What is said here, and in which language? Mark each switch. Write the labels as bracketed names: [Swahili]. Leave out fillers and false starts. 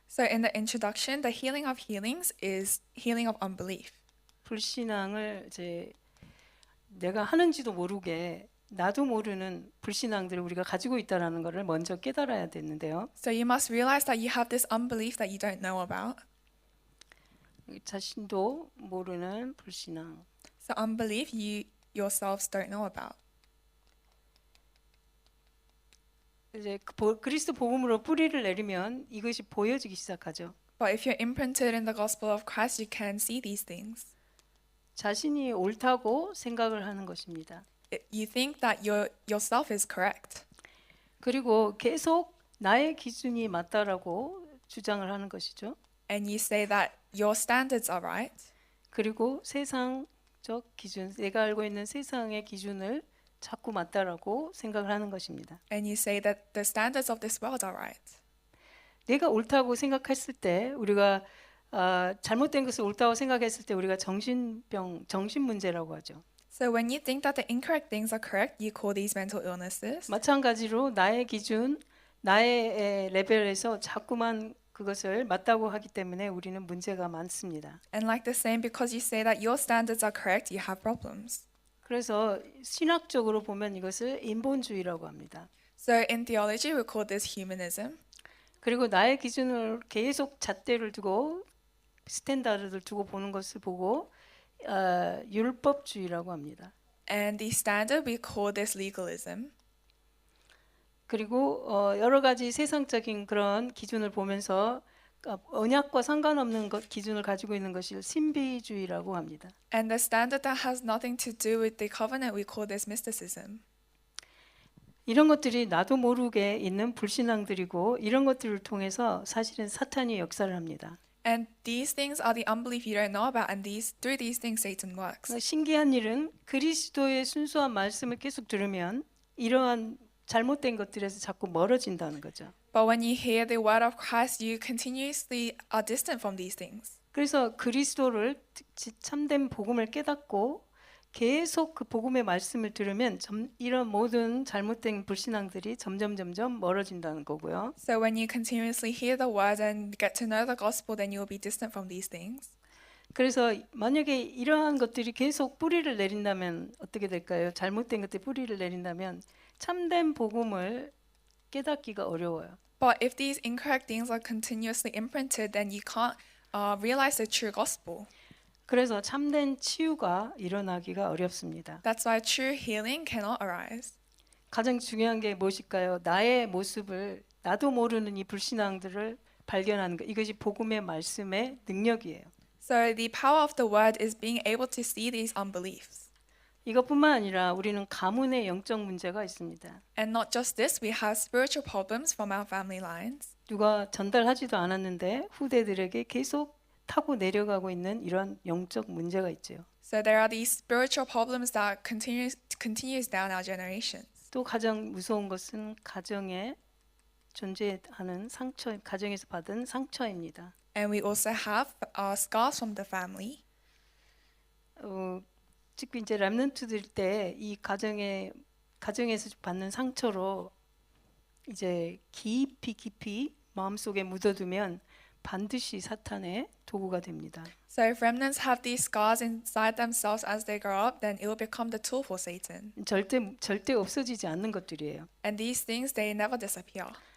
[English] So in the introduction, the healing of healings is healing of unbelief. [Korean] 불신앙을 이제 내가 하는지도 모르게 나도 모르는 불신앙들을 우리가 가지고 있다라는 것을 먼저 깨달아야 되는데요. [English] So you must realize that you have this unbelief that you don't know about. [Korean] 자신도 모르는 불신앙. [English] So unbelief you yourselves don't know about. [Korean] 이제 그리스도 복음으로 뿌리를 내리면 이것이 보여지기 시작하죠. [English] But if you're imprinted in the gospel of Christ, you can see these things. [Korean] 자신이 옳다고 생각을 하는 것입니다. [English] You think that yourself is correct. [Korean] 그리고 계속 나의 기준이 맞다라고 주장을 하는 것이죠. [English] And you say that your standards are right. [Korean] 그리고 세상적 기준, 내가 알고 있는 세상의 기준을 자꾸 맞다라고 생각을 하는 것입니다. [English] And you say that the standards of this world are right. [Korean] 내가 옳다고 생각했을 때 우리가 잘못된 것을 옳다고 생각했을 때 우리가 정신 문제라고 하죠. [English] So when you think that the incorrect things are correct, you call these mental illnesses. [Korean] 마찬가지로 나의 기준, 나의 레벨에서 자꾸만 그것을 맞다고 하기 때문에 우리는 문제가 많습니다. [English] And like the same, because you say that your standards are correct, you have problems. [Korean] 그래서 신학적으로 보면 이것을 인본주의라고 합니다. [English] So in theology, we call this humanism. [Korean] 그리고 나의 기준을 계속 잣대를 두고 스탠다드를 두고 보는 것을 보고 율법주의라고 합니다. [English] And the standard, we call this legalism. [Korean] 그리고 여러 가지 세상적인 그런 기준을 보면서 언약과 상관없는 기준을 가지고 있는 것을 신비주의라고 합니다. [English] And the standard that has nothing to do with the covenant, we call this mysticism. [Korean] 이런 것들이 나도 모르게 있는 불신앙들이고 이런 것들을 통해서 사실은 사탄이 역사를 합니다. [English] And these things are the unbelief you don't know about, and through these things Satan works. [Korean] 신기한 일은 그리스도의 순수한 말씀을 계속 들으면 이러한 잘못된 것들에서 자꾸 멀어진다는 거죠. [English] But when you hear the word of Christ, you continuously are distant from these things. [Korean] 그래서 그리스도를 참된 복음을 깨닫고 계속 그 복음의 말씀을 들으면 이런 모든 잘못된 불신앙들이 점점 멀어진다는 거고요. [English] So when you continuously hear the word and get to know the gospel, then you will be distant from these things. [Korean] 그래서 만약에 이러한 것들이 계속 뿌리를 내린다면 어떻게 될까요? 잘못된 것들이 뿌리를 내린다면 참된 복음을 깨닫기가 어려워요. [English] But if these incorrect things are continuously imprinted, then you can't realize the true gospel. [Korean] 그래서 참된 치유가 일어나기가 어렵습니다. [English] That's why true healing cannot arise. [Korean] 가장 중요한 게 무엇일까요? 나의 모습을 나도 모르는 이 불신앙들을 발견하는 것. 이것이 복음의 말씀의 능력이에요. [English] So the power of the word is being able to see these unbeliefs. [Korean] 이것뿐만 아니라 우리는 가문의 영적 문제가 있습니다. [English] And not just this, we have spiritual problems from our family lines. [Korean] 누가 전달하지도 않았는데 후대들에게 계속 타고 내려가고 있는 이런 영적 문제가 있죠. [English] So there are these spiritual problems that continues down our generations. [Korean] 또 가장 무서운 것은 가정에 존재하는 상처, 가정에서 받은 상처입니다. [English] And we also have scars from the family. [Korean] 즉 이제 렘넌트들 때 이 가정에서 받는 상처로 이제 깊이 마음속에 묻어두면 반드시 사탄의 도구가 됩니다. [English] So if remnants have these scars inside themselves as they grow up, then it will become the tool for Satan. [Korean] 절대 없어지지 않는 것들이에요. [English] And these things, they never disappear.